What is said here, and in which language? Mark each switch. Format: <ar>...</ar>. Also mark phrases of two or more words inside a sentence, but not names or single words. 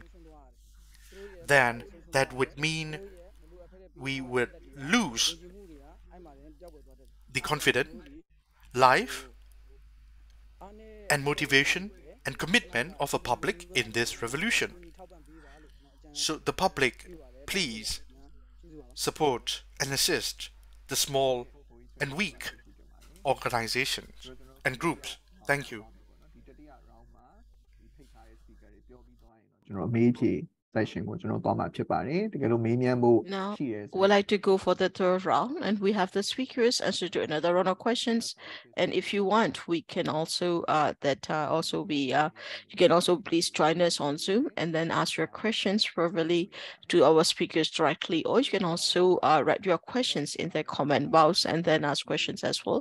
<en>Then that would mean we would lose the confidence, life, and motivation and commitment of the public in this revolution. So the public, please support and assist the small and weak organizations and groups. Thank you.</en> <my>စက်ရှင်ကိုကျွန်တော်သွားမှာဖြစ်ပါတယ်တကယ်လို့မေးမြန်းဖို့ Now, ရှိရဲဆို</my> <en>we'd like to go for the third round, and we have the speakers answer to another round of questions. And if you want, we can also you can also please join us on Zoom and then ask your questions verbally to our speakers directly, or you can also write your questions in the comment box and then ask questions as well.</en>